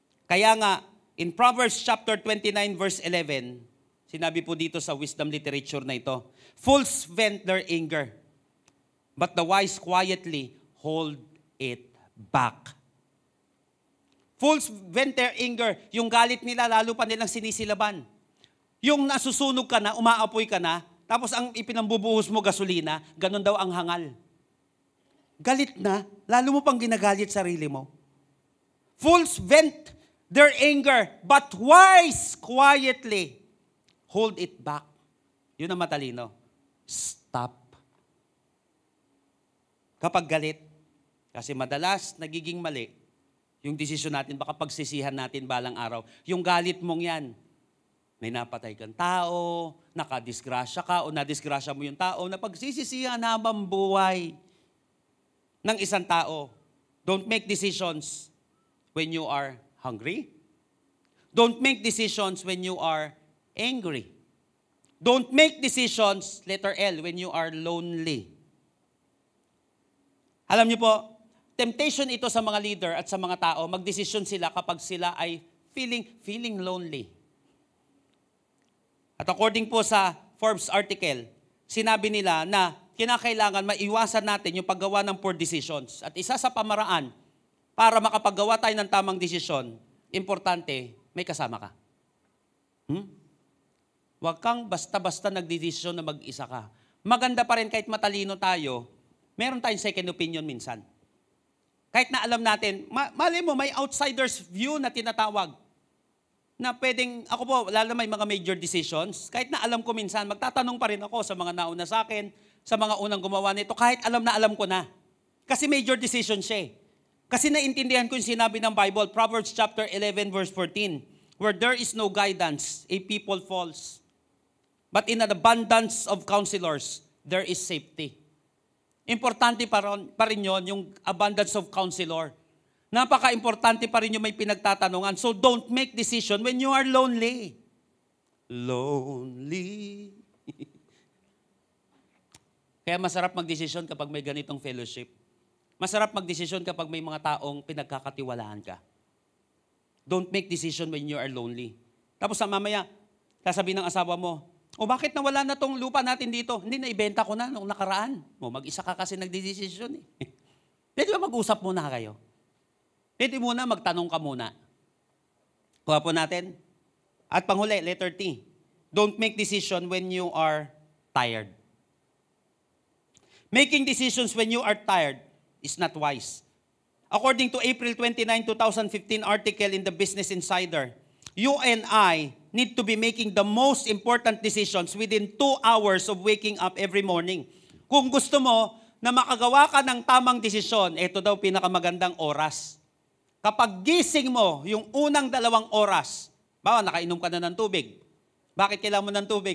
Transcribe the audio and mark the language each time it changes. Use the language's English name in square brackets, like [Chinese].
[Filipino] Kaya nga, [English] in Proverbs chapter 29 verse 11, [Filipino] sinabi po dito sa wisdom literature na ito, [English] fools vent their anger, but the wise quietly hold it back. Fools vent their anger. [Filipino] Yung galit nila, lalo pa nilang sinisilaban. Yung nasusunog ka na, umaapoy ka na, tapos ang ipinambubuhos mo gasolina, ganun daw ang hangal. Galit na, lalo mo pang ginagalit sarili mo. [English] Fools vent their anger, but wise quietly hold it back. [Filipino] Yun ang matalino. Stop. Kapag galit, kasi madalas nagiging mali, yung desisyon natin, baka pagsisihan natin balang araw. Yung galit mong yan, may napatay kang tao, nakadisgrasya ka, o nadisgrasya mo yung tao, na pagsisisihan habang buhay ng isang tao. [English] Don't make decisions when you are hungry. Don't make decisions when you are angry. Don't make decisions, letter L, when you are lonely. [Filipino] Alam niyo po, temptation ito sa mga leader at sa mga tao, magdesisyon sila kapag sila ay feeling lonely. At according po sa Forbes article, sinabi nila na kinakailangan maiwasan natin yung paggawa ng poor decisions. At isa sa pamaraan para makapaggawa tayo ng tamang desisyon, importante, may kasama ka. Huwag kang basta-basta nagdesisyon na mag-isa ka. Maganda pa rin kahit matalino tayo, meron tayong second opinion minsan. Kahit na alam natin, mali mo, may [English] outsider's view [Filipino] na tinatawag. Na pwedeng, ako po, lalo na may mga major decisions, kahit na alam ko minsan, magtatanong pa rin ako sa mga nauna sa akin, sa mga unang gumawa nito, kahit alam na alam ko na. Kasi major decision siya. Kasi naintindihan ko yung sinabi ng Bible, [English] Proverbs chapter 11 verse 14, where there is no guidance, a people falls. But in an abundance of counselors, there is safety. [Filipino] Importante pa rin yun, yung [English] abundance of counselor. [Filipino] Napaka-importante pa rin yung may pinagtatanungan. [English] So don't make decision when you are lonely. Lonely. [Filipino] Kaya masarap magdesisyon kapag may ganitong fellowship. Masarap magdesisyon kapag may mga taong pinagkakatiwalaan ka. [English] Don't make decision when you are lonely. [Filipino] Tapos mamaya, sasabihin ng asawa mo, bakit nawala na tong lupa natin dito? Hindi, naibenta ko na nung nakaraan. Mag-isa ka kasi nagdedesisyon eh. Pwede ba mag-usap muna kayo? Pwede muna, magtanong ka muna. Kuha po natin. At panghuli, letter T. [English] Don't make decision when you are tired. Making decisions when you are tired is not wise. According to April 29, 2015 article in the Business Insider, you and I need to be making the most important decisions within 2 hours of waking up every morning. [Filipino] Kung gusto mo na makagawa ka ng tamang desisyon, ito daw pinakamagandang oras. Kapag gising mo, yung unang 2 oras, bawa nakainom ka na ng tubig. Bakit kailangan mo ng tubig?